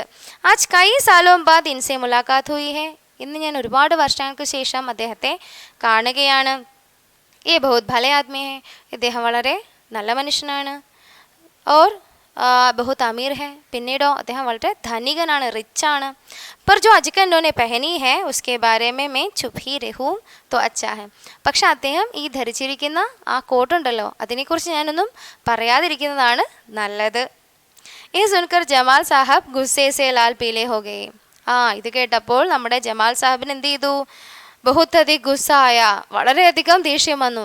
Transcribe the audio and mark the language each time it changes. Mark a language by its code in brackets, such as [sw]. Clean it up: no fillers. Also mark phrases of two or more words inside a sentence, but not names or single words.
[hi] आज कई सालों बाद इनसे मुलाक़ात हुई है. [ml] ഇന്ന് ഞാൻ ഒരുപാട് വർഷങ്ങൾക്ക് ശേഷം അദ്ദേഹത്തെ കാണുകയാണ്. [hi] ये बहुत भले आदमी है, [ml] ഇദ്ദേഹം വളരെ നല്ല മനുഷ്യനാണ്. [hi] और बहुत अमीर है, [ml] പിന്നീടോ അദ്ദേഹം വളരെ ധനികനാണ്, റിച്ചാണ്. [hi] पर जो अजकन ने पहनी है उसके बारे में मैं चुप ही रहूँ तो अच्छा है. [ml] പക്ഷെ അദ്ദേഹം ഈ ധരിച്ചിരിക്കുന്ന ആ കോട്ടുണ്ടല്ലോ അതിനെക്കുറിച്ച് ഞാനൊന്നും പറയാതിരിക്കുന്നതാണ് നല്ലത്. [hi] ये सुनकर जमाल साहब गुस्से से लाल पीले हो गए. [ml] ഇത് കേട്ടപ്പോൾ നമ്മുടെ ജമാൽ സാഹബിന് എന്ത് ചെയ്തു? [hi] बहुत अधिक गुस्सा आया, [ml] വളരെയധികം ദേഷ്യം വന്നു.